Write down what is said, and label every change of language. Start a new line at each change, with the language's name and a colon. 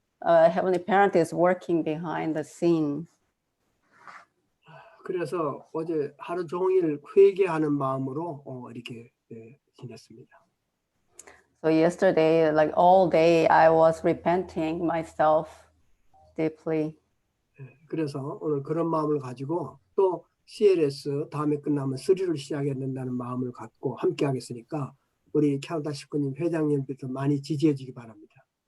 English: Heavenly Parent is working behind the scene.
Korean: 그래서 어제 하루 종일 회개하는 마음으로 이렇게 지냈습니다.
English: So yesterday, like all day, I was repenting myself deeply.
Korean: 그래서 오늘 그런 마음을 가지고 또 CLS 다음에 끝나면 3를 시작해야 된다는 마음을 갖고 함께 하겠으니까 우리 캐나다 식구님 회장님께서 많이 지지해 주기 바랍니다.